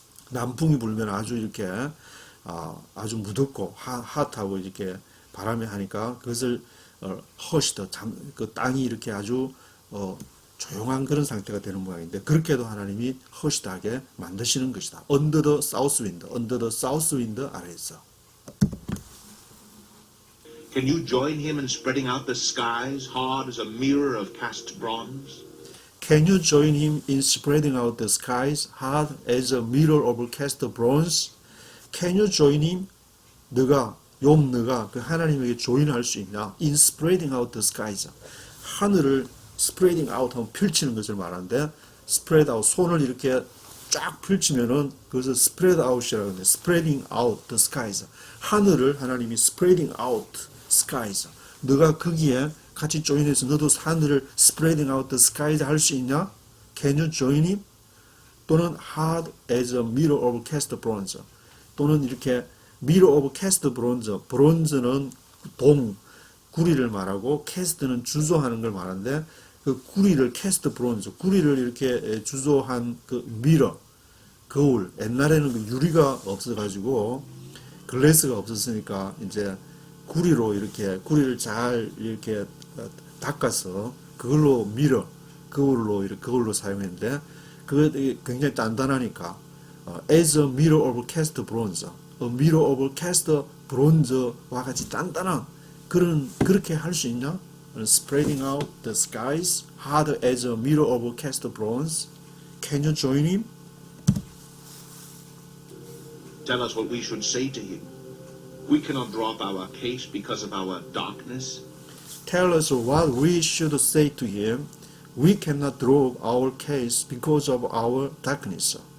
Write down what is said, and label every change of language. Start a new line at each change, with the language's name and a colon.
Korean: 남풍이 불면 아주 이렇게 아주 무덥고 핫하고 이렇게 바람이 하니까 그것을 hushed 그 땅이 이렇게 아주 조용한 그런 상태가 되는 모양인데 그렇게도 하나님이 hushed하게 만드시는 것이다.
English: under the south wind 아래에서. Can you join him in spreading out the skies hard as a mirror of cast bronze? Can you join him in spreading out the skies hard as a mirror of cast bronze? Can you join him?
Korean: 너가 그 하나님에게 조인할 수 있냐?
English: In spreading out the skies.
Korean: 하늘을 spreading out 하면 펼치는 것을 말하는데 spread out 손을 이렇게 쫙 펼치면은 그것을 spread out이라고 하는데
English: spreading out the skies.
Korean: 하늘을 하나님이
English: spreading out skies.
Korean: 너가 거기에 같이 조인해서 너도 하늘을
English: spreading out the skies
Korean: 할 수 있냐?
English: Can you join him? 또는 hard as a mirror of cast bronze.
Korean: 또는 이렇게
English: mirror of cast bronze.
Korean: bronze는 구리를 말하고 cast는 주조하는 걸 말하는데 그 구리를
English: cast bronze.
Korean: 구리를 이렇게 주조한 그 mirror. 거울. 옛날에는 그 유리가 없어가지고 글래스가 없었으니까 이제 구리를 잘 이렇게 닦아서 그걸로 그걸로 사용했는데 그게 굉장히 단단하니까
English: as a mirror of cast bronze,
Korean: a mirror of cast bronze와 같이 단단한 그렇게 할 수 있냐?
English: Spreading out the skies hard as a mirror of cast bronze. Can you join him? Tell us what we should say to him. We cannot drop our case because of our darkness. Tell us what we should say to him. We cannot drop our case because of our darkness.